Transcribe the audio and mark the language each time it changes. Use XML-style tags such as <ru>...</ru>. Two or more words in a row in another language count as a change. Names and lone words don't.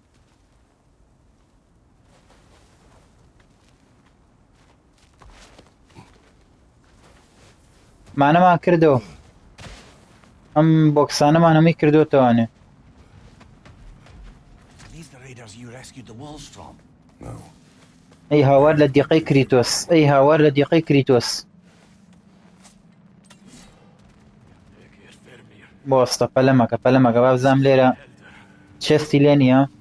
<ckb>مانەمان کردەوە ئەم بۆکسانەمان هەمووی کردوتەوانێ</ckb> <en>These the raiders you rescued the wolves from. No.</en> <ckb>ئەی هاوار لە دیقەی کریتۆس ئەی هاوار لە دیقەی کریتۆس بۆستە پەلەمەکە با بزانم لێرە چێستی لێ نییە</ckb>